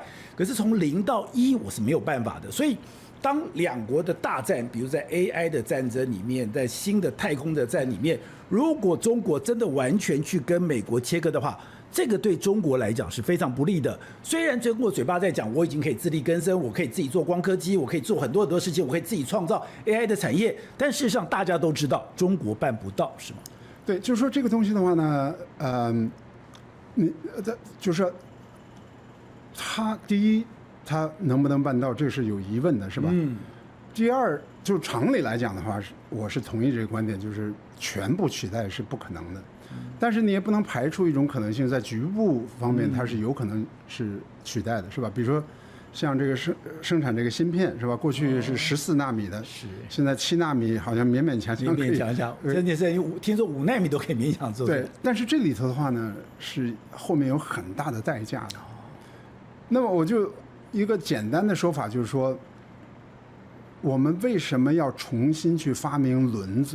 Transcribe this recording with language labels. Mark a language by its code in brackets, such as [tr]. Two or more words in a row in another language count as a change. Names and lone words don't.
[zh] 可是從0到1，我是沒有辦法的。所以，當兩國的大戰，比如在 AI 的戰爭裡面，在新的太空的戰裡面，如果中國真的完全去跟美國切割的話，這個對中國來講是非常不利的。雖然中國嘴巴在講，我已經可以自力更生，我可以自己做光刻機，我可以做很多很多事情，我可以自己創造 AI 的產業，但事實上大家都知道，中國辦不到，是嗎？對，就是說這個東西的話呢，就是說，他第一，他能不能辦到，這是有疑問的，是吧？第二，就常理來講的話，我是同意這個觀點，就是全部取代是不可能的。但是你也不能排除一種可能性，在局部方面它是有可能是取代的，是吧？比如說像這個生產這個芯片，是吧？過去是14納米的，現在7納米好像勉勉強強可以，真的是聽說5納米都可以勉強做。對，但是這裡頭的話呢，是後面有很大的代價的。那麼我就一個簡單的說法，就是說，我們為什麼要重新去發明輪子？